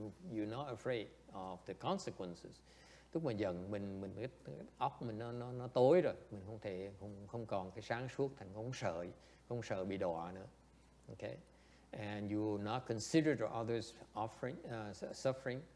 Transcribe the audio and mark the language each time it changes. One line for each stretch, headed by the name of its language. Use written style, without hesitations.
English: You're not afraid of the consequences.
Vietnamese: Lúc mà giận mình cái óc mình nó tối rồi, mình không còn cái sáng suốt, thành không sợ bị đọa nữa.
English: Okay, and you will not consider others suffering.